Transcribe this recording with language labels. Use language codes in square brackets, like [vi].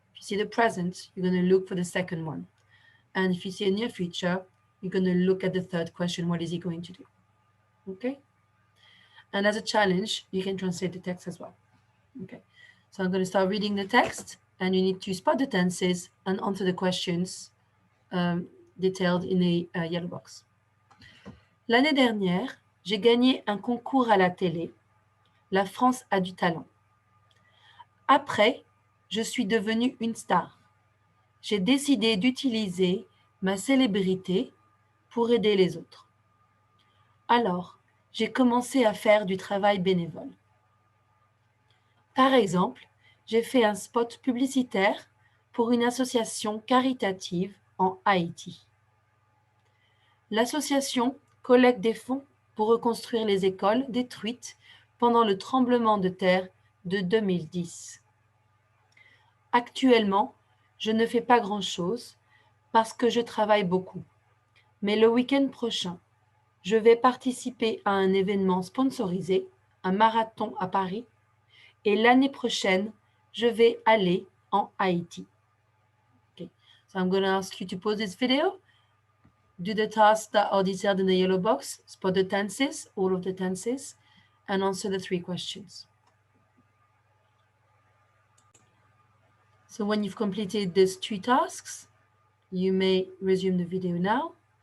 [en] If you see the present, you're going to look for the second one. And if you see a near future, you're going to look at the third question, what is he going to do? Okay? And as a challenge, you can translate the text as well. Okay, so I'm going to start reading the text, and you need to spot the tenses and answer the questions detailed in the yellow box. [fr] L'année dernière, j'ai gagné un concours à la télé. La France a du talent. Après, je suis devenue une star. J'ai décidé d'utiliser ma célébrité pour aider les autres. Alors, j'ai commencé à faire du travail bénévole. Par exemple, j'ai fait un spot publicitaire pour une association caritative en Haïti. L'association collecte des fonds pour reconstruire les écoles détruites pendant le tremblement de terre de 2010. Actuellement, je ne fais pas grand-chose parce que je travaille beaucoup. Mais le week-end prochain, je vais participer à un événement sponsorisé, un marathon à Paris, et l'année prochaine, je vais aller en Haïti. [en] Okay, so I'm going to ask you to pause this video, do the tasks that are detailed in the yellow box, spot the tenses, all of the tenses, and answer the 3 questions. So when you've completed these 2 tasks, you may resume the video now.